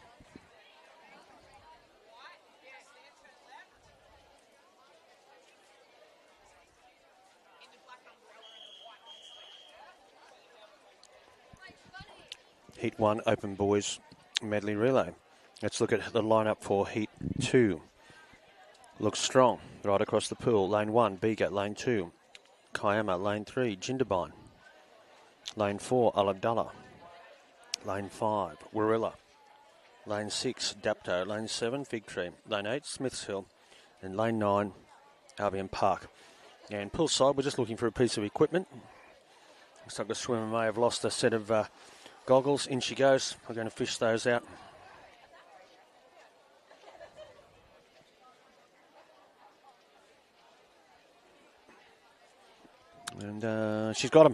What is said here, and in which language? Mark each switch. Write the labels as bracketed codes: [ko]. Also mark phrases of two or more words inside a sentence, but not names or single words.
[en] Heat 1, open boys medley relay. Let's look at the lineup for Heat 2. Looks strong right across the pool. Lane 1, Bega. Lane 2, Kiama. Lane 3, Jindabyne. Lane 4, Ulladulla. Lane 5, Warilla. Lane 6, Dapto. Lane 7, Fig Tree. Lane 8, Smiths Hill. And lane 9, Albion Park. And poolside, we're just looking for a piece of equipment. Looks like the swimmer may have lost a set of goggles. In she goes. We're going to fish those out. And she's got them.